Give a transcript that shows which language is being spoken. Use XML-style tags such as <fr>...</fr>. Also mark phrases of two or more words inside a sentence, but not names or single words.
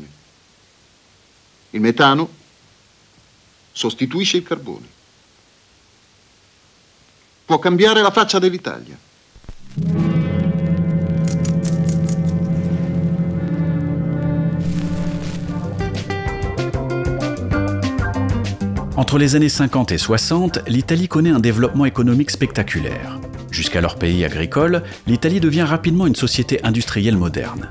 <it>Il metano sostituisce il carbone. Può cambiare la faccia dell'Italia.</it> <fr>Entre les années 50 et 60, l'Italie connaît un développement économique spectaculaire. Jusqu'alors pays agricole, l'Italie devient rapidement une société industrielle moderne.</fr>